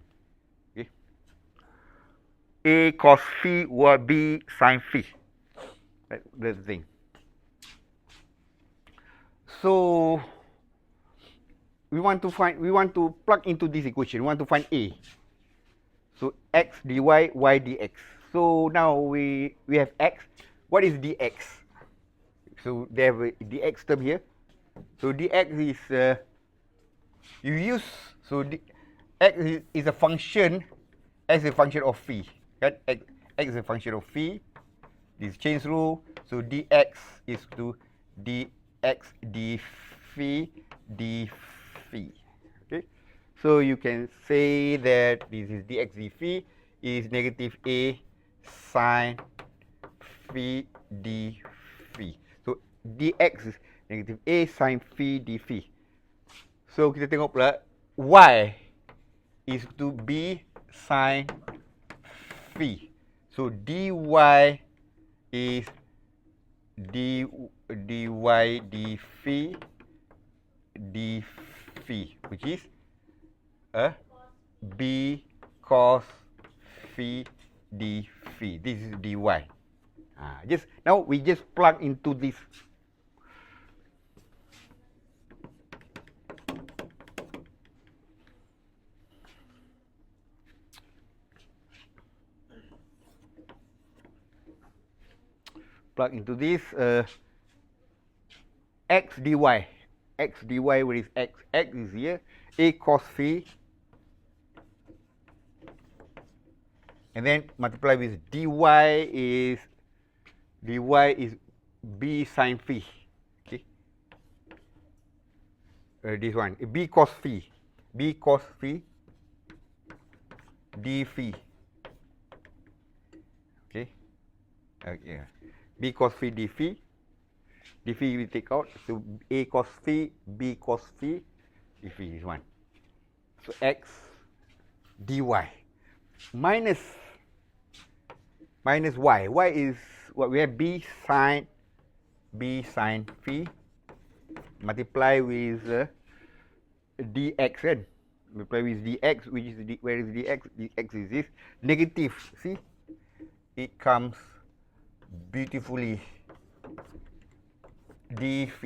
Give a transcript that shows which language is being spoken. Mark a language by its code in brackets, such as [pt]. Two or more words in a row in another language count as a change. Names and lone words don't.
[en] Okay. A cos phi or b sine phi. Right, that's the thing. So we want to plug into this equation. We want to find a. So x dy, y dx. So now we have x. What is dx? So they have a dx term here. So dx is you use, so x is a function as a function of phi. Right? X is a function of phi. This chain rule. So dx is to dx d phi d phi. Okay. So you can say that this is dx d phi is negative a sine phi d phi. So dx is negative a sine phi d phi. So [ms] kita tengok pula [en] y is to b sine phi. So dy is dy d phi d phi, which is b cos phi d phi. This is dy. Just now we just plug into this. Plug into this x dy. X dy, where is x? X is here. A cos phi. And then multiply with dy is b sine phi. Okay. This one b cos phi. B cos phi d phi. Okay. Okay. B cos phi d phi. D phi we take out. So a cos phi, b cos phi, d phi is 1. So x dy minus y. Y is what we have, b sine phi multiply with dx, kan? Multiply with dx, which is where is dx? Dx is this negative. See, it comes beautifully d phi.